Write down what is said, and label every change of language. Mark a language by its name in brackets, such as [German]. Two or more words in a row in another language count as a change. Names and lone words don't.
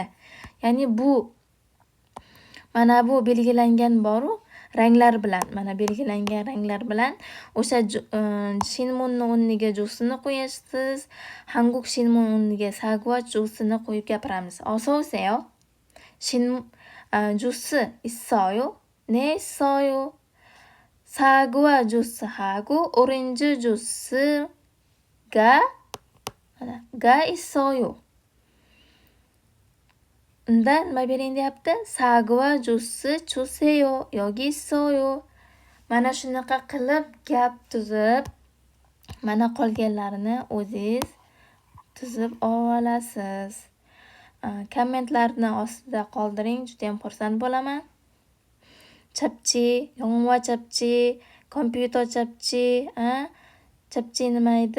[Uzbek] Ya'ni mana bu belgilangan boru ranglar bilan, mana belgilangan ranglar bilan o'sha shinmunni o'rniga jusini qo'yasiz. [Korean] 한국 신문 [Uzbek] o'rniga [Korean] 사과 주스 [Uzbek] qo'yib gapiramiz. [Korean] Ososeyo. 주스 있어요? 네, 있어요. 사과 주스하고 오렌지 주스가 있어요. [Uzbek] unda nima bering deyapti? [Korean] 사과 주스 주세요. 여기 있어요. [Uzbek] Mana shunaqa qilib gap tuzib, mana qolganlarini o'zingiz tuzib olasiz. Kommentlarni ostida qoldiring, juda ham xursand bo'laman. [Korean] 잡지, 영화 잡지, 컴퓨터 잡지, 잡지 [Uzbek] nima edi?